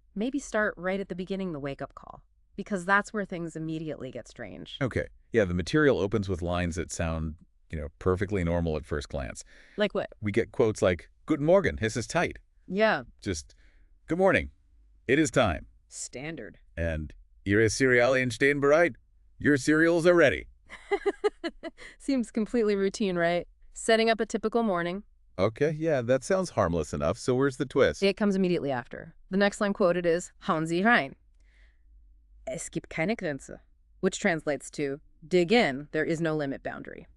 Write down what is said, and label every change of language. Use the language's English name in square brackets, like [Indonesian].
[English] Maybe start right at the beginning, the wake-up call, because that's where things immediately get strange. Okay. Yeah, the material opens with lines that sound, perfectly normal at first glance. Like what? We get quotes like, [German] "Guten Morgen, es ist Zeit." [English] Yeah, Just, "Good morning, it is time." standard. [German] And, "Ihre Cerealien stehen bereit." [English] Your cereals are ready. Seems completely routine, right? Setting up a typical morning. Okay, yeah, that sounds harmless enough. So where's the twist? It comes immediately after. The next line quoted is, [German] Hauen Sie rein. Es gibt keine Grenze, [English] which translates to, dig in, there is no limit boundary.